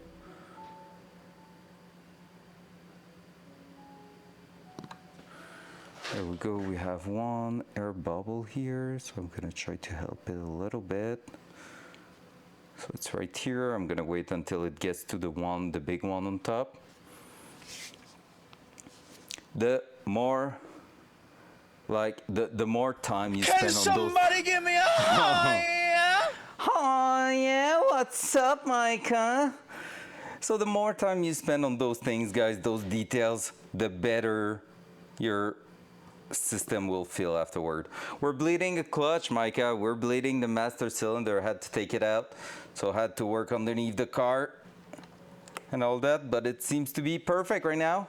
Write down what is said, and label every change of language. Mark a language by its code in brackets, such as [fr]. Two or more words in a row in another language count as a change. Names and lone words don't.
[en] There we go, we have one air bubble here, so I'm gonna try to help it a little bit. So it's right here. I'm gonna wait until it gets to the big one on top. The more time you spend on those. Can somebody give me a hi? Hi, yeah, what's up, Micah? So the more time you spend on those things, guys, those details, the better your system will feel afterward. We're bleeding a clutch, Micah. We're bleeding the master cylinder. I had to take it out, so I had to work underneath the car and all that, but it seems to be perfect right now.